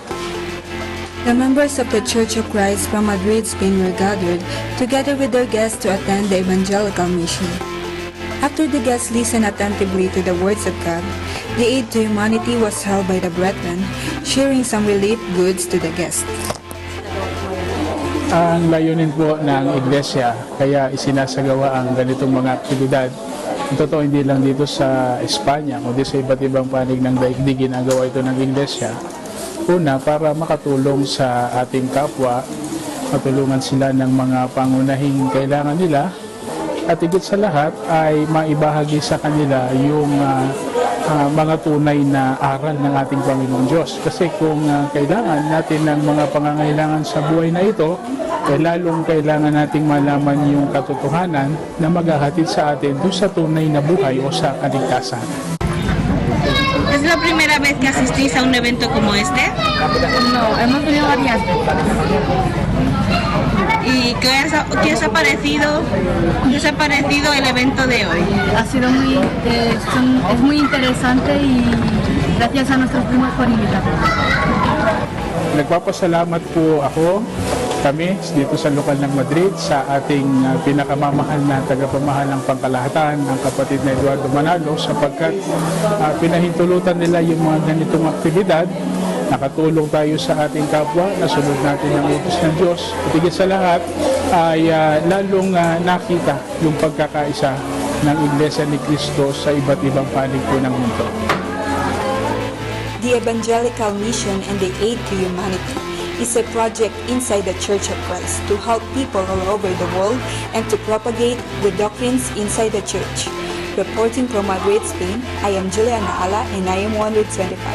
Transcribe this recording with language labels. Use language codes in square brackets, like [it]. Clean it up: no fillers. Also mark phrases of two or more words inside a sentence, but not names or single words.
[en] The members of the Church of Christ from Madrid, Spain were gathered together with their guests to attend the evangelical mission. After the guests listened attentively to the words of God, the Aid to Humanity was held by the brethren, sharing some relief goods to the guests. [tl] Ang layunin po ng Iglesia, kaya isinasagawa ang ganitong mga aktibidad. Totoo, hindi lang dito sa Espanya, kundi sa iba't ibang panig ng daigdig ginagawa ito ng Iglesia. Una, para makatulong sa ating kapwa, matulungan sila ng mga pangunahing kailangan nila, at higit sa lahat ay maibahagi sa kanila yung mga tunay na aral ng ating Panginoong Diyos. Kasi kung kailangan natin ng mga pangangailangan sa buhay na ito, lalong kailangan nating malaman yung katotohanan na maghahatid sa atin doon sa tunay na buhay o sa kaligtasan. [es] ¿Es la primera vez que asistís a un evento como este? No, hemos venido varias veces. ¿Y qué os ha parecido el evento de hoy? Ha sido es muy interesante y gracias a nuestros primos por invitarnos. [tl] Nagpapasalamat po kami dito sa lokal ng Madrid sa ating pinakamamahal na tagapamahalang pangkalahatan, ang kapatid na Eduardo Manalo, sapagkat pinahintulutan nila yung mga ganitong aktibidad. Nakatulong tayo sa ating kapwa, nasunod natin ang utos ng Diyos. At higit sa lahat ay lalong nakita yung pagkakaisa ng Iglesia ni Cristo sa iba't ibang panig po ng mundo. [en] The Evangelical Mission and the Aid to Humanity is a project inside the Church of Christ to help people all over the world and to propagate the doctrines inside the church. Reporting from Madrid, Spain, I am Juliana Ala and I am 125.